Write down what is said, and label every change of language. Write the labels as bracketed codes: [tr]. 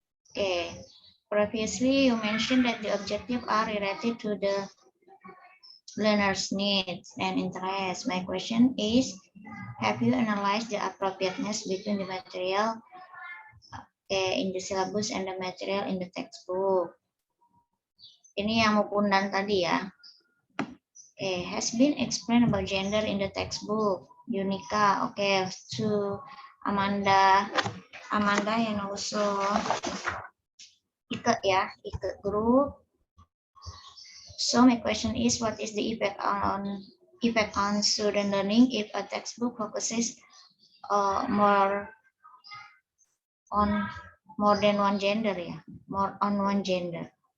[en] Okay, previously you mentioned that the objectives are related to the learner's needs and interests. My question is, have you analyzed the appropriateness between the material in the syllabus and the material in the textbook? [id] Ini yang Mukundan tadi ya. [en] Has been explained about gender in the textbook. Unica, okay, to Amanda and also Ike ya, Ike group. So my question is, what is the effect on student learning if a textbook focuses more than one gender ya, more on one gender?